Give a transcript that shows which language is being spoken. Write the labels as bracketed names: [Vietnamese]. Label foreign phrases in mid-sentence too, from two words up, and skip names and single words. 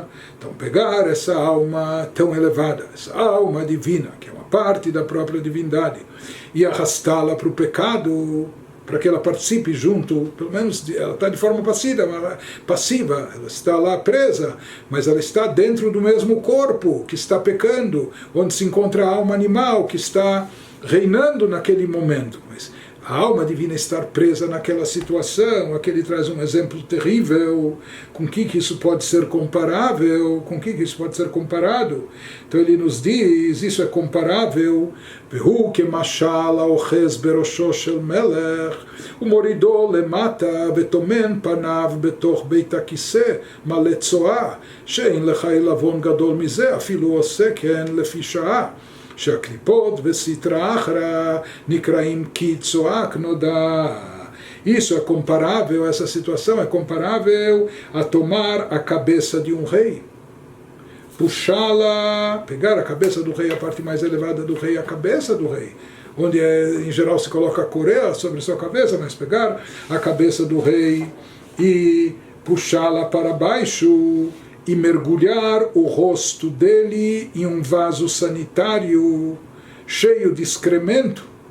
[Portuguese] Então pegar essa alma tão elevada, essa alma divina, que é uma parte da própria divindade, e arrastá-la para o pecado, para que ela participe junto, pelo menos ela está de forma passiva, ela está lá presa, mas ela está dentro do mesmo corpo que está pecando, onde se encontra a alma animal que está reinando naquele momento. Mas a alma divina estar presa naquela situação, aqui ele traz um exemplo terrível, com que isso pode ser comparável, com que isso pode ser comparado. Então ele nos diz, isso é comparável, [Hebrew] והוא כמשל האוחז בראשו של מלך ומורידו למטה וטומן פניו בתוך בית הכיסא מלא צואה, שאין לך עלבון גדול מזה, אפילו עושה כן לפי שעה. שהקליפות וסטרא אחרא נקראים כי צועק נודע. [Portuguese] Isso é comparável, essa situação é comparável a tomar a cabeça de um rei, puxá-la, pegar a cabeça do rei, a parte mais elevada do rei, a cabeça do rei, onde em geral se coloca a coroa sobre sua cabeça, mas pegar a cabeça do rei e puxá-la para baixo, e mergulhar o rosto dele em um vaso sanitário cheio de excremento.